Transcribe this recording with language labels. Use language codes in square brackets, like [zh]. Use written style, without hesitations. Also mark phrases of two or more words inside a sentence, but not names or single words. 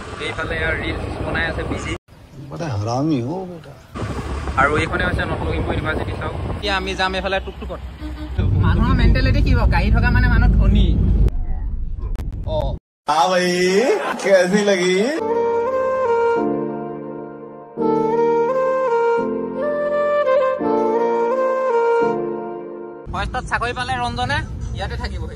[as] এইফালে ৰিলছ বনাই আছে বিজি [hi] बड़ हरामी हो बेटा [as] আৰু এইখনে হৈছে নৰ্থ লখিমপুৰ ইউনিভাৰ্চিটি চাওক এতিয়া আমি যাম এইফালে টুকটুকত মানুহৰ মেন্টেলিটি কি গাড়ী থকা মানে মানুহ ধনী [hi] हाँ भाई कैसी लगी [as] ফৰেষ্টত চাকৰি পালে ৰঞ্জনে ইয়াতে থাকিবই